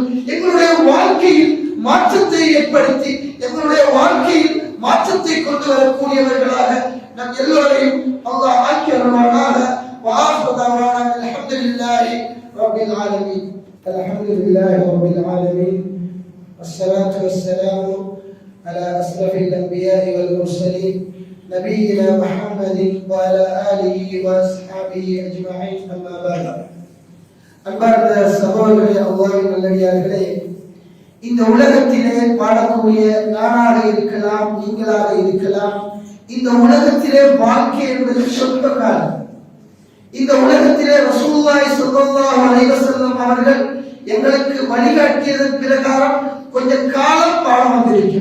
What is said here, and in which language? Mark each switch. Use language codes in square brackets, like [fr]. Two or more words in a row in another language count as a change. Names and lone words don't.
[ta] எங்களுடைய வாழ்க்கையில் மாற்றத்தை ஏற்படுத்தி எங்களுடைய வாழ்க்கையில் மாற்றத்தை கொண்டு வரக்கூடியவர்களாக நம் எல்லோரையும் அல்லாஹ் ஆக்கி அருள்வானாக. [ar] الحمد لله رب العالمين. الحمد لله رب العالمين. والصلاة والسلام على أشرف الأنبياء والمرسلين نبينا محمد وعلى آله وأصحابه أجمعين أما بعد. [ta] அன்பார்ந்த சகோதரர்களே, அல்லாஹ்வின் நல்லடியார்களே, இந்த உலகத்திலே வாழக்கூடிய நானாக இருக்கலாம், நீங்களாக இருக்கலாம். இந்த உலகத்திலே வாழ்க்கை என்பது சொற்ப காலம். இந்த உலகத்திலே [ar] رسول الله صلى الله عليه وسلم [ta] அவர்கள் எங்களுக்கு வழிகாட்டியதன் பிரகாரம் கொஞ்சம் காலம் பாடம் வந்திருக்கும்.